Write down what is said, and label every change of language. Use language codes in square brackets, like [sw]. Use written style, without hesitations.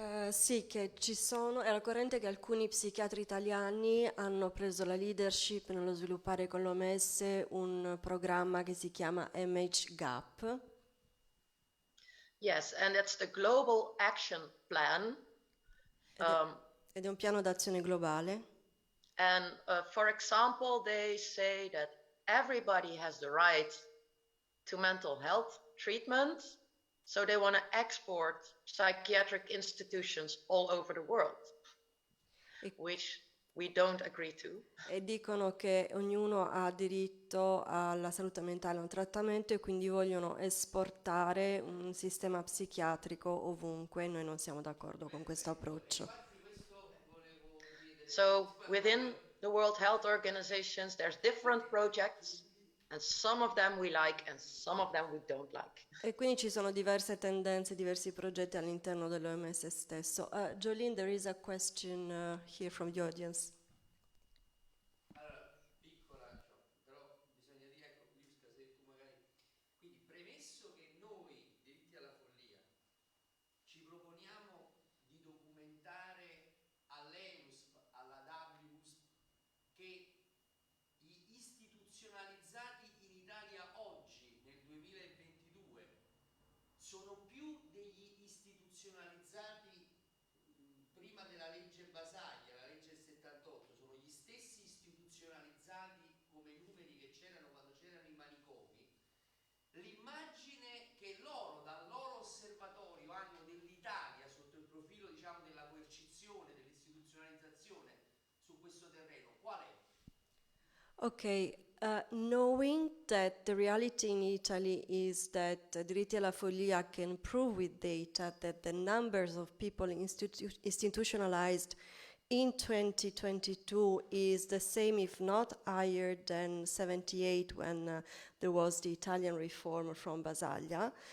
[it] sì, che ci sono, è al corrente che alcuni psichiatri italiani hanno preso la leadership nello sviluppare con l'OMS un programma che si chiama MH-GAP. [en] Yes, and it's the Global Action Plan. [it] Ed è un piano d'azione globale. [en] And for example, they say that everybody has the right to mental health treatment. So they want to export psychiatric institutions all over the world, which we don't agree to. [it] E dicono che ognuno ha diritto alla salute mentale, a un trattamento, e quindi vogliono esportare un sistema psichiatrico ovunque. Noi non siamo d'accordo con questo approccio. [en] So within the World Health Organizations, there's different projects. And some of them we like and some of them we don't like. [it] E quindi ci sono diverse tendenze, diversi progetti all'interno dell'OMS stesso. [en] Jolene, there is a question here from the audience. [it] Allora, piccola, però bisogna dire, ecco, Luska, se tu magari... Quindi, premesso che noi, Diritti alla Follia, ci proponiamo di documentare all'ENUSP, alla WUSP, che gli istituzionalizzati in Italia oggi, nel 2022, sono più degli istituzionalizzati prima della legge Basaglia, la legge del 78, sono gli stessi istituzionalizzati come numeri che c'erano quando c'erano i manicomi. L'immagine che loro, dal loro osservatorio, hanno dell'Italia sotto il profilo, diciamo, della coercizione, dell'istituzionalizzazione su questo terreno, qual è? [en] Okay, knowing that the reality in Italy is that Diritti alla Follia can prove with data that the numbers of people institutionalized in 2022 is the same, if not higher than 78 when there was the Italian reform from Basaglia.